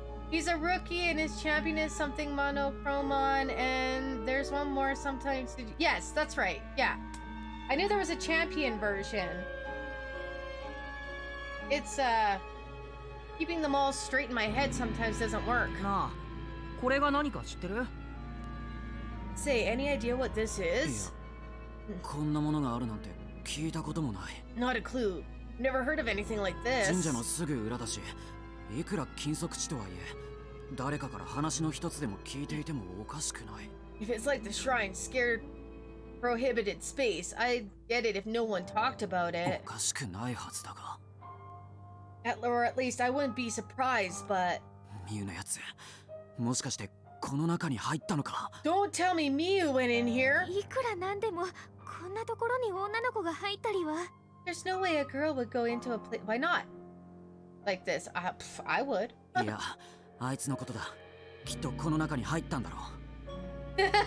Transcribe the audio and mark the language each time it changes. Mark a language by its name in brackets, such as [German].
[English] He's a rookie and his champion is something monochromon, and there's one more sometimes. Yes, that's right. Yeah. I knew there was a champion version. It's Keeping them all straight in my head sometimes doesn't work. [Japanese] なあ、これが何か知ってる？ [English] Say, any idea what this [Japanese] いや [English] is? [Japanese] こんなものがあるなんて聞いたこともない。 [English] Not a clue. Never heard of anything like [Japanese] 神社の [English] this. [Japanese] すぐ裏だし、いくら禁足地とはいえ誰かから話の一つでも聞いていてもおかしくない。 [English] If it's like the shrine scared prohibited space, I'd get it if no one talked about [Japanese] お [English] it. [Japanese] かしくないはずだが。 [English] Or at least I wouldn't be surprised, but [Japanese] ミュウのやつ、もしかしてこの中に入ったのか？ [English] don't tell me Miu went in here. [Japanese] いくらなんでもこんなところに女の子が入ったりは。 [English] There's no way a girl would go into a place. Why not? Like this. I would. [Japanese] いや、あいつのことだ。きっとこの中に入ったんだろう。